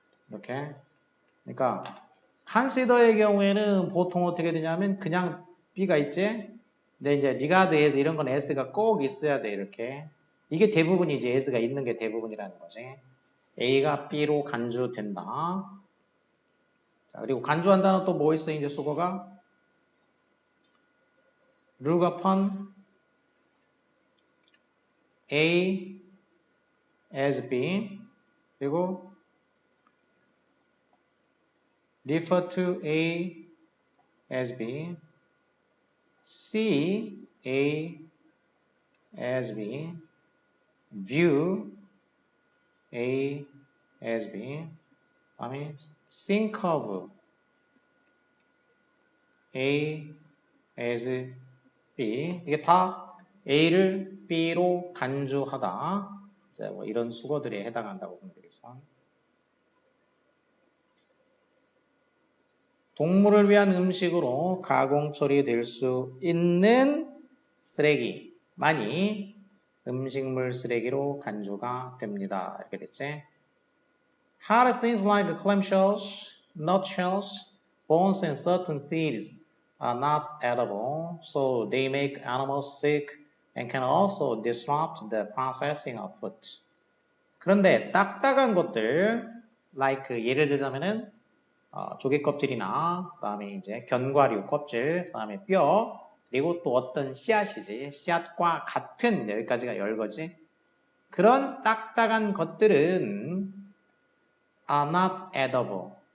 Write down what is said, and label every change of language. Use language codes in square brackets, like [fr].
[ko] 이렇게. 그러니까 consider의 경우에는 보통 어떻게 되냐면 그냥 B가 있지. 근데 이제 regard as 이런 건 s가 꼭 있어야 돼 이렇게. 이게 대부분이지. s가 있는 게 대부분이라는 거지. A가 B로 간주된다. 자, 그리고 간주한다는 또 뭐 있어 이제 수거가? [en] look upon A as B 그리고 refer to A as B see A as B view A as B, 그다음에 think of A as B. [ko] 이게 다 A를 B로 간주하다. 이제 뭐 이런 수거들에 해당한다고 보면 되겠어. 동물을 위한 음식으로 가공 처리될 수 있는 쓰레기만이 음식물 쓰레기로 간주가 됩니다. 이렇게 됐지? [en] Hard things like clamshells, nutshells, bones, and certain seeds are not edible, so they make animals sick and can also disrupt the processing of food. [ko] 그런데 딱딱한 것들, like 예를 들자면은 조개 껍질이나 그다음에 이제 견과류 껍질, 그다음에 뼈, 그리고 또 어떤 씨앗이지, 씨앗과 같은 여기까지가 열거지. 그런 딱딱한 것들은 are not edible.